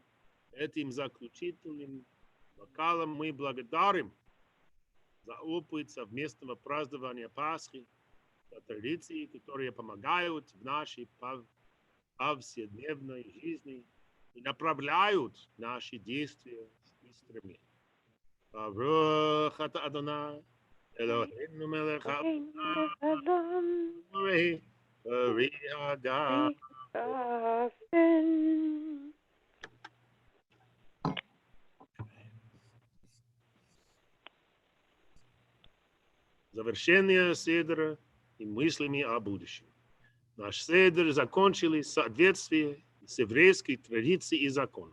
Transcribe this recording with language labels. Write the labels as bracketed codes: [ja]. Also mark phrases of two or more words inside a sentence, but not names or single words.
[ru] Этим заключительным бокалом мы благодарим за опыт совместного празднования Пасхи, за традиции, которые помогают в нашей повседневной жизни и направляют наши действия и стремления. [he] ברוך אתה אדוני אלוהינו מלך העולם ברי הגם. [ru] Завершение седера и мыслями о будущем. Наш седер закончили в соответствии с еврейской традицией и законом.